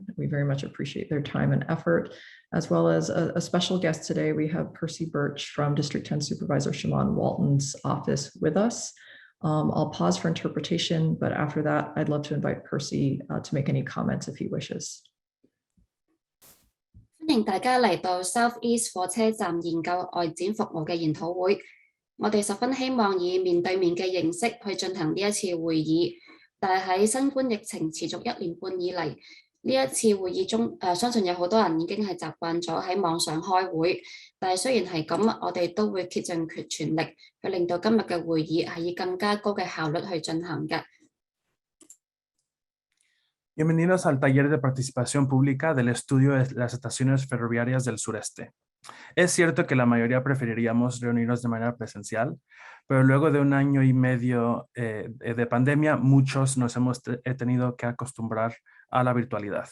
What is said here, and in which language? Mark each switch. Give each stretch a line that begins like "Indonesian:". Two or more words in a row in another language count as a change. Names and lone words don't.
English: We very much appreciate their time and effort, as well as a special guest today. We have Percy Birch from District 10 Supervisor Shaman Walton's office with us. I'll pause for interpretation, but after that, I'd love to invite Percy to make any comments if he wishes.
Cantonese: 歡迎大家嚟到 Southeast 火車站研究外展服務嘅研討會。我哋十分希望以面對面嘅形式去進行呢一次會議，但係喺新冠疫情持續1年半以嚟，呢一次會議中，相信有好多人已經係習慣咗喺網上開會，但係雖然係咁，我哋都會竭盡全力去令到今日嘅會議係以更加高嘅效率去進行嘅。
Spanish: Bienvenidos al taller de participación pública del estudio de las estaciones ferroviarias del sureste. Es cierto que la mayoría preferiríamos reunirnos de manera presencial, pero luego de 1 año y medio de pandemia, muchos nos hemos tenido que acostumbrar a la virtualidad.